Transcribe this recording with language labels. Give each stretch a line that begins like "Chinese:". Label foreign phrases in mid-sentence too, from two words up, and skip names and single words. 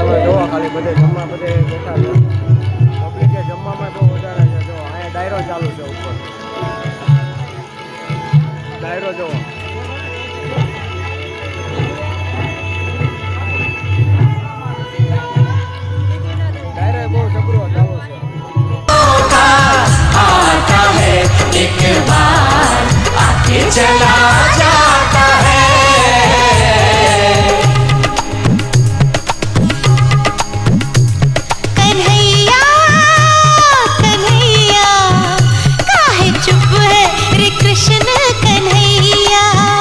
Gujarati: તમે જોવા ખાલી બધે જમવા બધે બેઠા છે. પબ્લિકે જમવામાં બહુ વધારે છે. જો અહીંયા ડાયરો ચાલુ છે ઉપર. ડાયરો જોવો. ડાયરો બહુ જબરો ચાલુ છે.
Hindi: आता है एक बार आके चला जाता है कन्हैया कन्हैया काहे चुप है रे कृष्ण कन्हैया